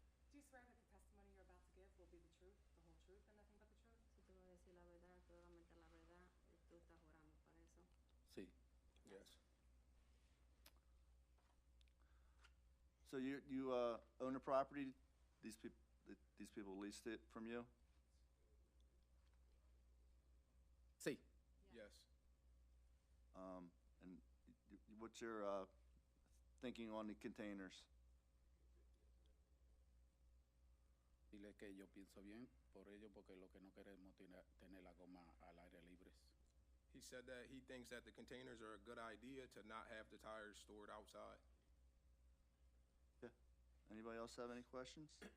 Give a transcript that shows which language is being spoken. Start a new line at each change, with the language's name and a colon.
English: Do you swear that the testimony you're about to give will be the truth, the whole truth, and nothing but the truth?
Spanish: Si tú vas a decir la verdad, solamente la verdad, y tú estás jurando para eso. Sí.
English: Yes. So you own the property? These people leased it from you?
Spanish: Sí.
English: Yes. And what's your thinking on the containers?
Spanish: Dile que yo pienso bien por ello, porque lo que no queremos tener la goma al aire libre.
English: He said that he thinks that the containers are a good idea to not have the tires stored outside. Yeah. Anybody else have any questions?